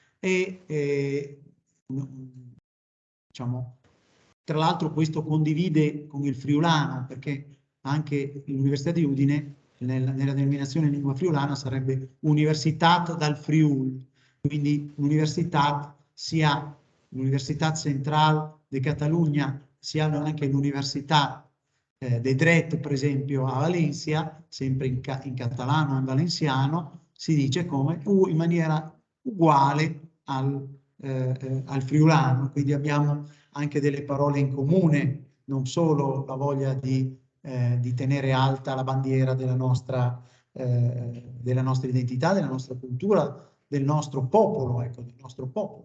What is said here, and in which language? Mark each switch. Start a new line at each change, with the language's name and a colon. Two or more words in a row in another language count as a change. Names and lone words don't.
Italian: Diciamo, tra l'altro questo condivide con il friulano, perché anche l'Università di Udine nella denominazione in lingua friulana sarebbe Universitat dal Friul, quindi l'università sia l'Università Central de Catalunya sia anche l'Università de dret, per esempio, a Valencia, sempre in catalano, in valenciano, si dice come in maniera uguale al friulano, quindi abbiamo anche delle parole in comune, non solo la voglia di tenere alta la bandiera della nostra identità, della nostra cultura, del nostro popolo, ecco, del nostro popolo.